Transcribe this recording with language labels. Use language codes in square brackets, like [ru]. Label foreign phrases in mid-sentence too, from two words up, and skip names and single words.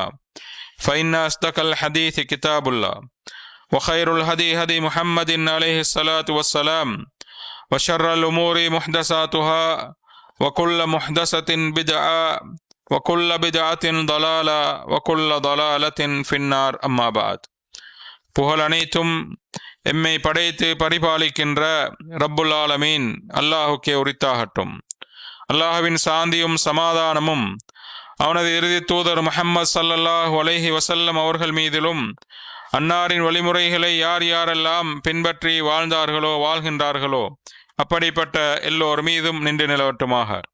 [ar] فإن أصدق الحديث كتاب الله وخير الهدي هدي محمد عليه الصلاة والسلام وشر الأمور محدثاتها وكل محدثة بدعة وكل بدعة ضلالة وكل ضلالة في النار. أما بعد. [ta] புகழ் அனைத்தும் எம்மை படைத்து பரிபாலிக்கின்ற [ar] رب العالمين [ta] அல்லாஹுக்கே உரித்தாகட்டும். அல்லாஹுவின் சாந்தியும் சமாதானமும் அவனது இறுதி தூதர் முஹம்மது [ar] صلى الله عليه وسلم [ta] அவர்கள் மீதிலும் அன்னாரின் வழிமுறைகளை யார் யாரெல்லாம் பின்பற்றி வாழ்ந்தார்களோ வாழ்கின்றார்களோ அப்படிப்பட்ட எல்லோர் மீதும் நின்று நிலவட்டுமாக.